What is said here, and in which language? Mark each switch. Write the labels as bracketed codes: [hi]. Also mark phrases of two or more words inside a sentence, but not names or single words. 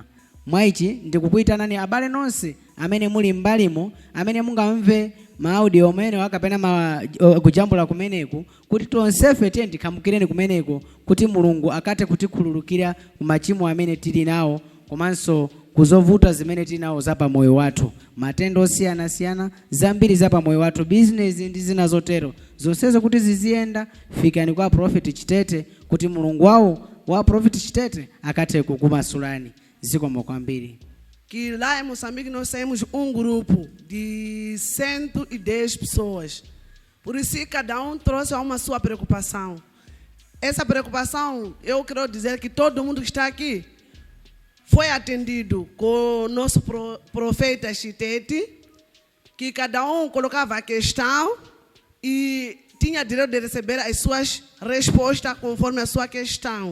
[ny] Mwa ichi ndikukuitanani abale nonse amene muli mbalimo, amene mungamve maaudio omene wakapena kujambula kumeneku, kuti tonsefe tiye ndikhamukireni kumeneku kuti Mulungu akate kutikhululukira kumachimo amene tili nawo komanso kuzovuta zimene tili nawo zapa moyo wathu, matendo osiyana-siyana zambiri zapa moyo wathu, business ndi zina zotero. Zonsezo kuti ziziyenda, fikani kwa Prophet Chitete kuti Mulungu wawo wa Prophet Chitete akate kukumasulani. Zikomo kwambiri. [pt] Que lá em Moçambique nós temos grupo de 110 pessoas. Por isso cada trouxe uma sua preocupação. Essa preocupação, eu quero dizer que todo mundo que está aqui foi atendido com o nosso profeta Chitete, que cada colocava a questão e tinha direito de receber as suas respostas conforme a sua questão.